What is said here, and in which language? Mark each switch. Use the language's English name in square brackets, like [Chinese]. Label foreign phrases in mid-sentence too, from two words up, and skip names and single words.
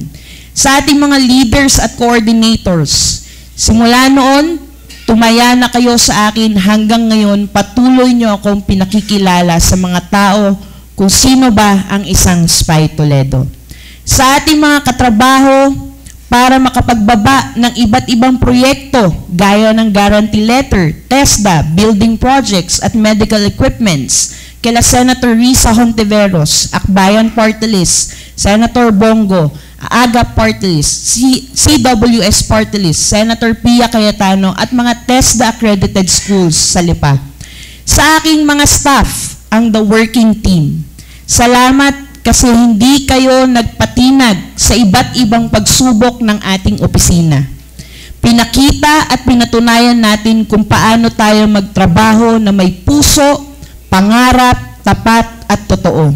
[Filipino] Sa ating mga leaders at coordinators, simula noon, tumaya na kayo sa akin hanggang ngayon, patuloy nyo akong pinakikilala sa mga tao kung sino ba ang isang Spy Toledo. Sa ating mga katrabaho, para makapagbaba ng iba't ibang proyekto gaya ng [English] guarantee letter, [Filipino] TESDA, [English] building projects [Filipino] at [English] medical equipments, [Filipino] kila Senator Risa Hontiveros, Akbayan Party List, Senator Bongo, AGA Party List, CWS Party List, Senator Pia Cayetano at mga TESDA [English] accredited schools [Filipino] sa Lipa. Sa aking mga staff, ang The Working Team, salamat kasi hindi kayo nagpatinag sa iba't ibang pagsubok ng ating opisina. Pinakita at pinatunayan natin kung paano tayo magtrabaho na may puso, pangarap, tapat at totoo.